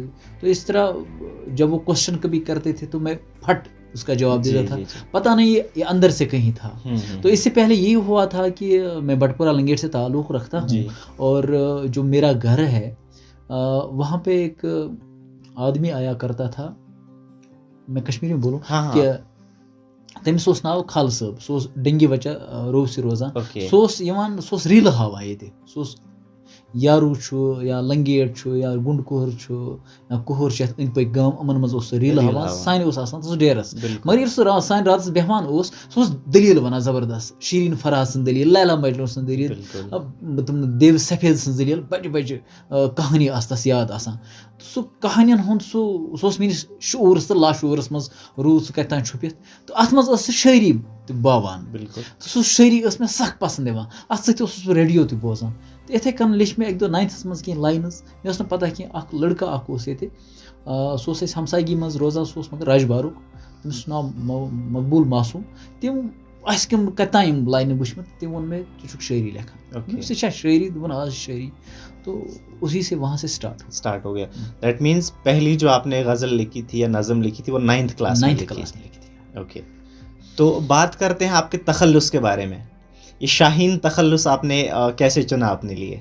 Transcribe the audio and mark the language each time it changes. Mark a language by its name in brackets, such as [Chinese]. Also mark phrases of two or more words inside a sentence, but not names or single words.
[Urdu] تو اس طرح جب وہ کوئسچن کبھی کرتے تھے تو میں فٹ اس کا جواب دیتا تھا. پتا نہیں یہ اندر سے کہیں تھا. تو اس سے پہلے یہ ہوا تھا کہ میں بٹپورہ لنگیٹ سے تعلق رکھتا ہوں اور جو میرا گھر ہے وہاں پہ ایک آدمی آیا کرتا تھا، میں کشمیری میں بولوں کہ [Kashmiri] तमिस ओस नाव खाल साहब, सो डेंगी वचा रोज रोजान, सोस रील हावा ये, सोस यारू या लंगेट या गुंड कोहर या कोहर अंद पे गाम, अमन मज रील हावा सान डेरस। मगर सह सान रात बेहवान दलील वन जबरदस्त, शीरीन फराज सन दलील, लैला मजनू सन दलील, तुम देव सफेद सन दलील, [Urdu] بڑے بڑے کہانی [Kashmiri] तस याद आसान। सह कहानियन हुंद सह मेस शूरस तो लाशूरस मज रूद सह कतान छुपित। तो अत मज शायरी बावान, तो सह शायरी मे सख पसंद यवान, अत सह रेडियो तो बोजान। तो इथे कन लिख मे एक दो 9th मज कह लाइन्स, मे पता कि लड़का ये सह हमसायगी मज रोजान, सह मगर राजबारुक, तमिस नाव मकबूल मासूम। तम कम कतान लाइन वुचमत, तम वो मे तुक शायरी लेखा, सह शायरी दोपन आज शायरी। [Urdu] تو اسی سے وہاں سے اسٹارٹ ہو गया। [English] that means [Urdu] پہلی جو آپ نے غزل لکھی تھی یا نظم لکھی تھی وہ 9th کلاس میں لکھی تھی. اوکے، تو بات کرتے ہیں آپ کے تخلص کے بارے میں. یہ شاہین تخلص آپ نے کیسے چنا اپنے لیے?